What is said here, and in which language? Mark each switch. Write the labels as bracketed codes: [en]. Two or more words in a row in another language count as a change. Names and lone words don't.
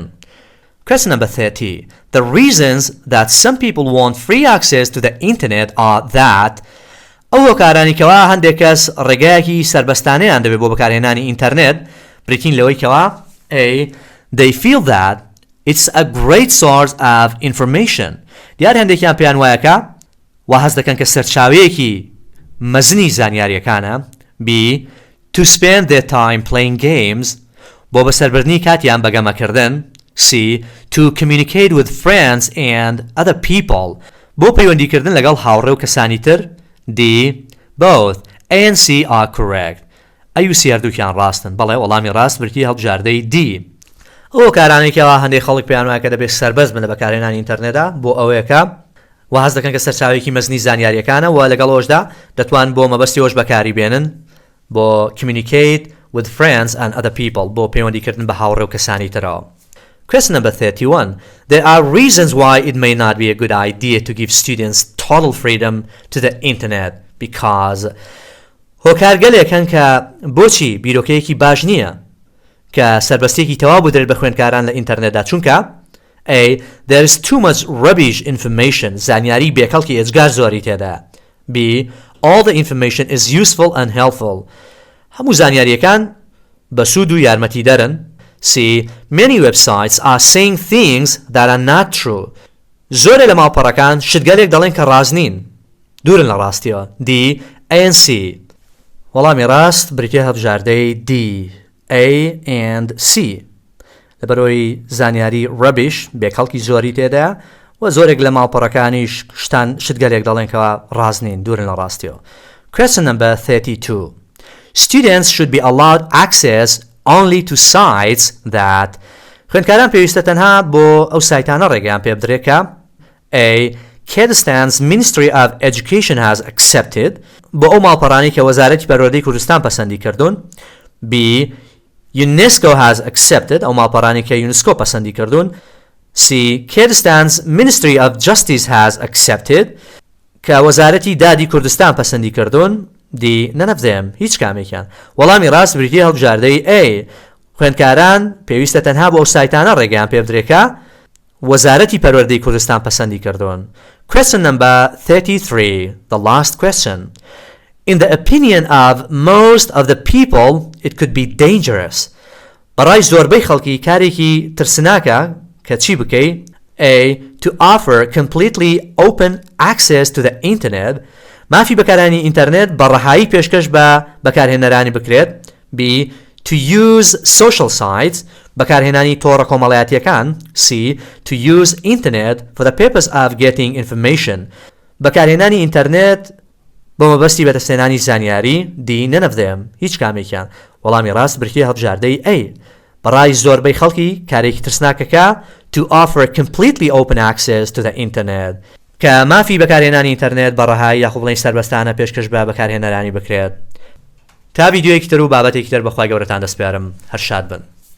[en] Question number 30. The reasons that some people want free access to the internet are that [ckb] ئەو هۆکارانی کەوا هەندێک کەس ڕێگایەکی سربەستانەیان دەبێت بۆ بەکارهێنانی ئینتەرنێت بریتین لەوەی کەوا [en] A. They feel that it's a great source of information. [ckb] دیار هەندێکیان پێیان وایەکە و هەست دەکەن کە سەرچاوەیەکی مەزنی زانیاریەکانە. [en] B. To spend their time playing games [ckb] بۆ بەسەربردنی کاتیان بەگەمەکردن. [en] C. To communicate with friends and other people [ckb] بۆ پەیوەندیکردن لەگەڵ هاوڕێ و کەسانی تر. [en] D. Both. A and C are correct. [ckb] ئەی و C هەردووکیان ڕاستن. بەڵێ وەڵامی ڕاست بریتیە هەڵبژاردەی D. ئەو کارانێکەوە هەندێک خەڵک پێیان وایە کە دەبێت سەربەست بن لە بەکارهێنانی ئینتەرنێتدا بۆ ئەوەیەکە و هەست دەکەن کە سەرچاوێکی مەزنی زانیاریەکانە و لەگەڵەوەشدا دەتوان بۆ مەبەستیەوەش بەکاری بێنن بۆ [en] communicate with friends and other people [ckb] بۆ پەیوەندیکردن بە هاوڕێ و کەسانی ترەوە. [en] Question number 31. There are reasons why it may not be a good idea to give students total freedom to the internet because [ckb] هۆکارگەلێکن کە بۆچی بیرۆکەیەکی باش نییە کە سەربەستێکی تەواو بدرێت بە خوێندکاران لە ئینتەرنێتدا چونکە [en] A. There is too much rubbish information [ckb] زانیاری بێکەڵکی ئێجگار زۆری تێدا. [en] B. All the information is useful and helpful [ckb] هەموو زانیاریەکان بە سوود و یارمەتی دەرن. [en] C. Many websites are saying things that are not true [ckb] زۆرێ لە ماڵپەڕەکان شتگەلێک دەڵێن کە ڕاست نین دوورن لە ڕاستیەوە. [en] D. A and C [ckb] وەڵامی ڕاست بریتیە هەڵبژاردەی D. [en] A and C [ckb] لەبەرەوەی زانیاری ڕەبیش بێکەڵکی زۆری تێدا و زۆرێک لە ماڵپەڕەکانیش شتگەلێک دەڵێن کەوا ڕاست نین دوورن لە ڕاستیەوە. [en] Question number 32. Students should be allowed access only to sites that [ckb] خوێندکاران پێویستە تەنها بۆ ئەو سایتانە ڕێگەیان پێ بدرێت [en] کە A. Kurdistan's Ministry of Education has accepted [ckb] بۆ ئەو ماڵپەڕانی کە وەزارەتی پەروەردەی کوردستان پەسەندی کردوون. [en] B. UNESCO has accepted [ckb] ئەو ماڵپەڕانی کە یونسکۆ پەسەندی کردوون. [en] C. Kurdistan's Ministry of Justice has accepted [ckb] کە وەزارەتی دادی کوردستان پەسەندی کردوون. [en] D. None of them [ckb] هیچ کامێکیان. وەڵامی ڕاست بریتیە هەڵبژاردەی A. خوێندکاران پێویستە تەنها بۆ ئەو سایتانە ڕێگەیان پێ بدرێت کە وەزارەتی پەروەردەی کوردستان پەسەندی کردوون. [en] Question number 33. The last question. In the opinion of most of the people, it could be dangerous. [ckb] بەڕای زۆربەی خەڵکی کارێکی ترسناکە کە چی بکەی؟ [en] A. To offer completely open access to the internet. [ckb] مافی بەکارهێنانی ئینتەرنێت بە ڕەهایی پێشکەش بە بەکارهێنەرانی بکرێت. [en] B. To use social sites. [ckb] بەکارهێنانی تۆڕە کۆمەڵایەتیەکان. [en] C. To use internet for the purpose of getting information. [ckb] بەکارهێنانی ئینتەرنێت بۆ مەبەستی بەدەستهێنانی زانیاری. [en] D. None of them [ckb] هیچ کامێکیان. وەڵامی ڕاست بریتیە هەڵبژاردەی A. بەڕای زۆربەی خەڵکی کارێکی ترسناکەکە [en] to offer completely open access to the internet [ckb] کە مافی بەکارهێنانی ئینتەرنێت بە ڕەهایی یاخۆ بڵێن سەربەستانە پێشکەش بە بەکارهێنەرانی بکرێت. تا ڤیدیۆیەکی تر و بابەتێکی تر بەخوای گەورەتان دەسپارم. هەر شاد بن.